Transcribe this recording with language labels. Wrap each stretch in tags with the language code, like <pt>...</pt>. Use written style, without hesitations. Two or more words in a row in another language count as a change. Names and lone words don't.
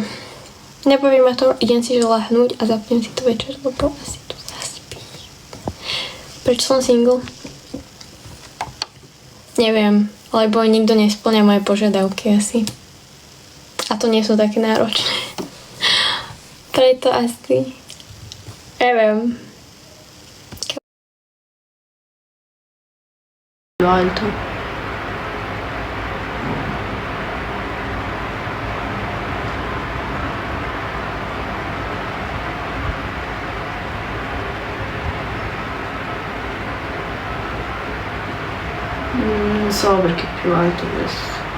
<sk>Nebaví ma to, idem si že lahnúť a zapnem si to večer, lebo asi tu zaspí. Prečo som single? Neviem, lebo nikto nesplňa moje požiadavky asi. A to nie sú také náročné. Preto asi. Neviem.</sk> <it>Alto. Non so perché è più alto questo.</it>